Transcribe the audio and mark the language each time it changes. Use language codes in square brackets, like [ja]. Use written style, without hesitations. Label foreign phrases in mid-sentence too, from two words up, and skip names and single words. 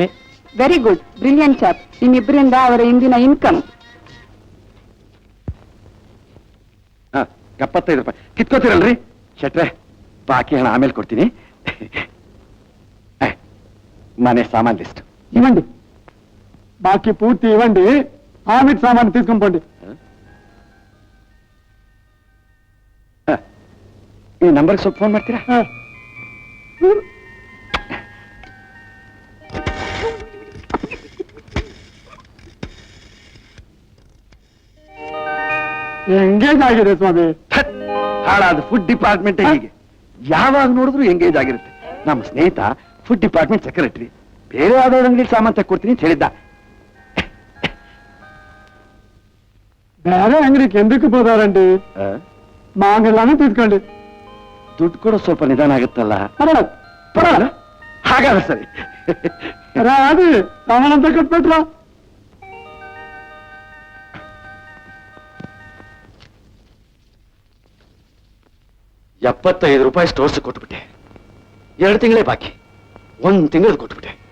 [en] very good, brilliant chap. [kn] ನಿಮ್ಮಿಬ್ಬರಿಂದ ಅವರ ಇಂದಿನ ಇನ್ಕಮ್ 75 ರೂಪಾಯಿ ಕಿತ್ಕೋತೀರಲ್ರಿ ಶೆಟ್ರೆ? ಬಾಕಿ ಹಣ ಆಮೇಲೆ ಕೊಡ್ತೀನಿ. ಮನೆ ಸಾಮಾನ್ ಲಿಸ್ಟ್ [te] ఇవ్వండి. బాకీ పూర్తి ఇవ్వండి. ఆమెట్ సామాన్ తీసుకుంపోండి. [kn] ಈ ನಂಬರ್ಗೆ ಸ್ವಲ್ಪ ಫೋನ್ ಮಾಡ್ತೀರಾ? ಎಂಗೇಜ್ ಆಗಿದೆ ಸ್ವಾಮಿ. ಹಾಳಾದ [en] food department [kn] ಹೀಗೆ ಯಾವಾಗ ನೋಡಿದ್ರು ಎಂಗೇಜ್ ಆಗಿರುತ್ತೆ. ನಮ್ಮ ಸ್ನೇಹಿತ [en] food department secretary, [kn] ಬೇರೆ ಯಾವ್ದಾದ್ರು ಅಂಗಡಿ ಸಾಮಾನು ತಕ್ಕೊಡ್ತೀನಿ ಅಂತ ಹೇಳಿದ್ದ. ಬೇರೆ ಅಂಗಡಿకి [te] ఎందుకు పోతారండి? మాంగళ్యాన్ని తీసుకోండి. [kn] ದುಡ್ಡು ಕೊಡೋ ಸ್ವಲ್ಪ ನಿಧಾನ ಆಗುತ್ತಲ್ಲ. [te] పర్వాలేదు. [kn] ಹಾಗಾದ್ರೆ ಸರಿ. [te] రాదు సామానంతా కట్టిపెట్టరా. [kn] 75 ರೂಪಾಯಿ ಸ್ಟೋರ್ಸ್ ಕೊಟ್ಬಿಟ್ಟೆ. 2 ತಿಂಗಳೇ ಬಾಕಿ. 1 ತಿಂಗಳು ಕೊಟ್ಬಿಟ್ಟೆ.